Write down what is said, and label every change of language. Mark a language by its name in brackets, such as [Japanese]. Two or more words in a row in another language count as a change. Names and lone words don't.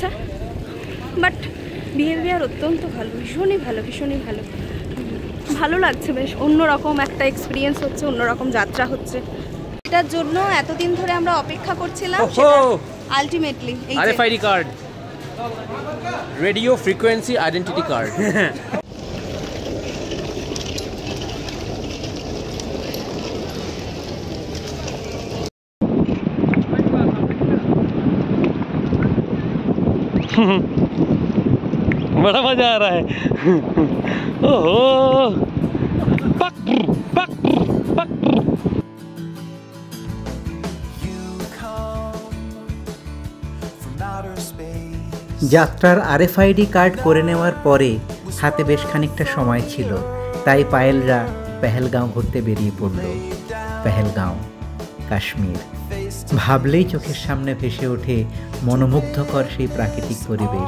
[English] but behaviour [Bangla] অত্যন্ত ভালো, ভীষণই ভালো, ভীষণই ভালো। ভালো লাগছে, বেশ অন্যরকম একটা এক্সপিরিয়েন্স হচ্ছে, অন্যরকম যাত্রা হচ্ছে। এটার জন্য এতদিন ধরে আমরা অপেক্ষা করছিলাম। আলটিমেটলি RFID কার্ড, [English] radio frequency identity card. [Hindi] बड़ा मजा आ रहा है। ओहो पक पक पक। [Bangla] যাত্রার RFID কার্ড করে নেওয়ার পরে হাতে বেশ খানিকটা সময় ছিল, তাই পায়েলরা পেহেলগাঁও ঘুরতে বেরিয়ে পড়ল। পেহেলগাঁও, কাশ্মীর, ভাবলেই চোখের সামনে ভেসে ওঠে মনোমুগ্ধকর সেই প্রাকৃতিক পরিবেশ।